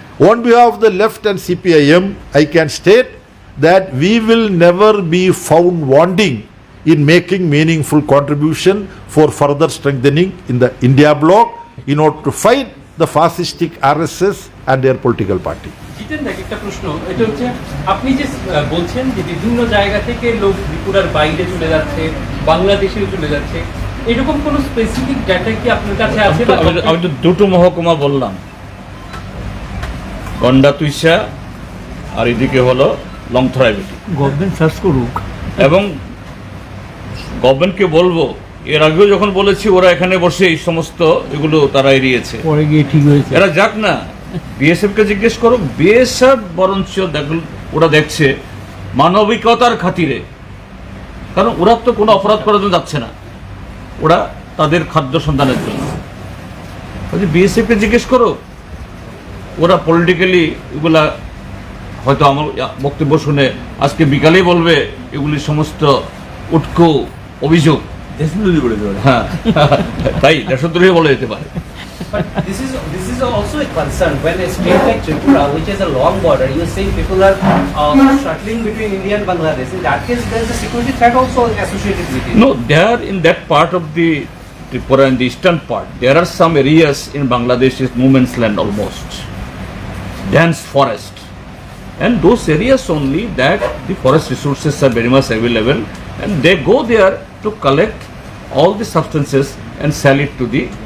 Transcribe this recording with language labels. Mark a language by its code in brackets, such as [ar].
[en] On behalf of the left and CPIM, I can state that we will never be found wanting in making meaningful contribution for further strengthening in the India bloc in order to fight the fascistic RSS and their political party. [bn] জিতেন দেখ একটা প্রশ্ন, এটা হচ্ছে আপনি যে বলছেন যে বিভিন্ন জায়গা থেকে লোক ত্রিপুরার বাইরে চলে যাচ্ছে, বাংলাদেশেও চলে যাচ্ছে, এরকম কোন স্পেসিফিক ডাটা কি আপনার কাছে আছে? আমি তো দুটো মহকুমা বললাম, গন্ডা তুইসা আর এদিকে হলো লংথরাইবেটি। গভর্নমেন্ট সার্চ করুক এবং গভর্নমেন্টকে বলবো, এর আগেও যখন বলেছি ওরা এখানে বসে এই সমস্ত এগুলো তারা এড়িয়েছে, পরে গিয়ে ঠিক হয়েছে। এরা যাক না, বিএসএফ কে জিজ্ঞেস করো, বিএসএফ বরঞ্চ ওরা দেখছে মানবিকতার খাতিরে, কারণ ওরা তো কোনো অপরাধ করার জন্য যাচ্ছে না, ওরা তাদের খাদ্য সন্ধানের জন্য। বিএসএফ কে জিজ্ঞেস করো, ওরা পলিটিক্যালি এগুলা হয়তো আমার বক্তব্য শুনে আজকে বিকালেই বলবে এগুলি সমস্ত উটকো অভিযোগ। হ্যাঁ তাই দেশদ্রোহী বলে যেতে পারে। [en] But this is also a concern when a state like Tripura, which has a long border, you are saying people are shuttling between India and Bangladesh. In that case, there is a security threat also associated with it. No, there in that part of the Tripura and the eastern part, there are some areas in Bangladesh is no man's land almost, dense forest, and those areas only that the forest resources are very much available, and they go there to collect all the substances and sell it to the